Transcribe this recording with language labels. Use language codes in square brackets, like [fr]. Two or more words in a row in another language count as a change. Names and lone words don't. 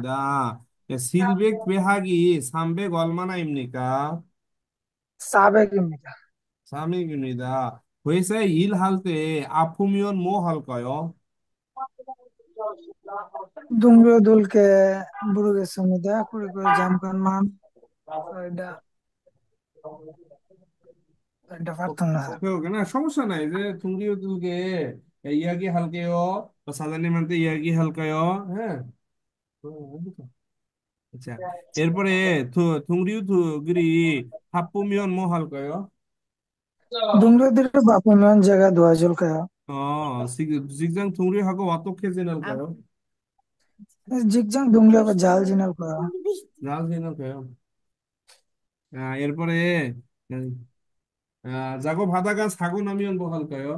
[ko] 전입니다. 700 빼하기 300 얼마나입니까? 400입니다. 300입니다. 회사에 일할 때 아프면 뭐 할까요? 동료들께 모르겠습니다. 그리고 잠깐만 [bn] এটা এটা পারতাম না স্যার 그러니까 সমস্যা নাই যে তুমি ওদেরকে [ko] 이야기 할게요. 사장님한테 이야기 할까요? [bn] হ্যাঁ আচ্ছা এরপরে [ko] 동료들이 바쁘면 뭐 할까요? 동료들을 바쁘면 제가 도와줄까요? 직장 동료하고 어떻게 지낼까요? 직장 동료가 잘 지낼 거야. 잘 지낼까요? এরপরে 작업하다가 사고 나면 뭐 할까요?